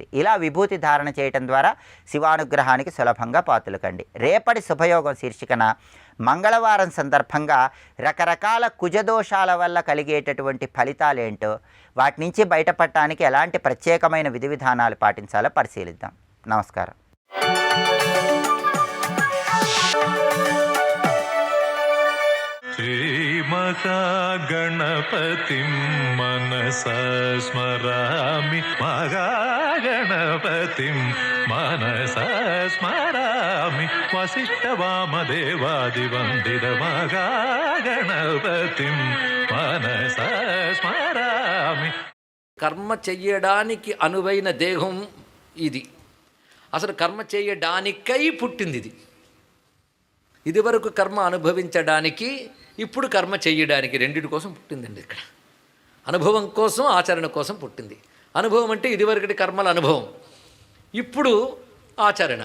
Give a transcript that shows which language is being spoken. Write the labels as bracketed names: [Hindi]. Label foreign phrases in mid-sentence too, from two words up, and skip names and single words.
[Telugu] ఇలా విభూతి ధారణ చేయటం ద్వారా శివానుగ్రహానికి సులభంగా పాత్రలు కండి. రేపటి శుభయోగం శీర్షికన మంగళవారం సందర్భంగా రకరకాల కుజదోషాల వల్ల కలిగేటటువంటి ఫలితాలేంటో, వాటి నుంచి బయటపడటానికి ఎలాంటి ప్రత్యేకమైన విధి విధానాలు పాటించాలో పరిశీలిద్దాం. నమస్కారం. [Sanskrit] श्रीमहागणपतिं मनसा स्मरामि, महागणपतिं मनसा स्मरामि, वसिष्ठवामदेवादिवन्दितमहागणपतिं मनसा स्मरामि. [Telugu] కర్మ చెయ్యడానికి అనువైన దేహం ఇది. అసలు కర్మ చేయడానికై పుట్టింది ఇది. ఇదివరకు కర్మ అనుభవించడానికి, ఇప్పుడు కర్మ చెయ్యడానికి, రెండింటి కోసం పుట్టిందండి. ఇక్కడ అనుభవం కోసం, ఆచరణ కోసం పుట్టింది. అనుభవం అంటే ఇదివరకటి కర్మల అనుభవం, ఇప్పుడు ఆచరణ.